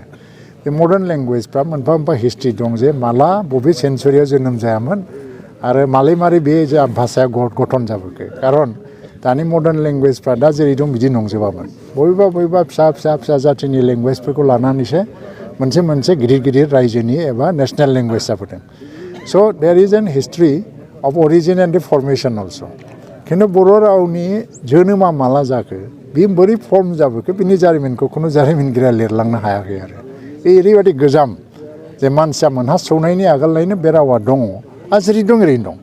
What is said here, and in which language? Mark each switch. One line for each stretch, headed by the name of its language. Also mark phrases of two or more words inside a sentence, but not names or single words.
Bodo: बे
English: modern language
Bodo: मोनफा मोनफा हिस्ट्रि दं जे माला बबे सेन्सुरियाव जोनोम जायामोन आरो मालै मारै बे जा भाषाया गठन जाबोखो। खारन दानि
English: modern language
Bodo: दा जेरै दं बिदि नंजोबामोन। बबेबा फिसा जाथिनि लेंगुवेजफोरखौ लानानैसो मोनसे गिदिर रायजोनि एबा
English: national language
Bodo: जाबोदों।
English: so there is an history of origin and formation also'.
Bodo: खिन्थु बर' रावनि जोनोमा माला जाखो, बे बोरै फर्म जाबोखो, बिनि जारिमिनखौ खुनु जारिमिनगिरिया लिरलांनो हायाखै आरो। बे ओरैबायदि गोजाम जे मानसिया मोनहासौनायनि आगोलनिनो बे रावा दङ आरो जेरै दं ओरैनो दं।